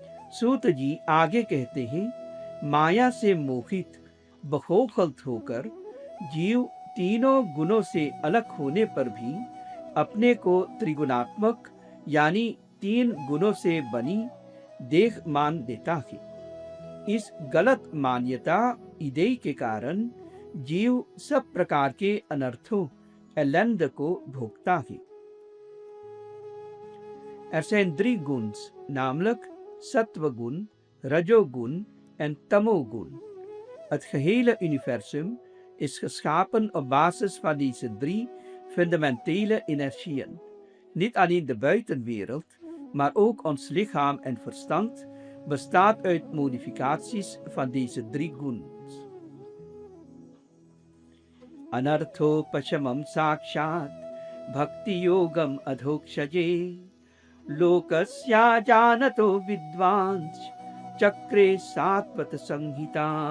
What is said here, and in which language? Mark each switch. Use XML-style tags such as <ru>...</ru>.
<hi>सूत जी आगे कहते हैं, माया से मोहित बखोखल होकर जीव तीनों गुणों से अलग होने पर भी अपने को त्रिगुणात्मक यानी 3 गुणों से बनी देह मान देता है। इस गलत मान्यता इदय के कारण जीव सब प्रकार के अनर्थों एलंद को भोगता है।</hi> <nl>Er zijn 3 guns, namelijk sattva-gun, rajo-gun en tamo-gun. Het gehele universum is geschapen op basis van deze 3 fundamentele energieën. Niet alleen de buitenwereld, maar ook ons lichaam en verstand bestaat uit modificaties van deze 3 guns.</nl> <sa>अनर्थोपशमं साक्षात् भक्ति योगम अधोक्षजे लोकस्या जानतो विद्वांस चक्रे सात्वत संहिता।</sa>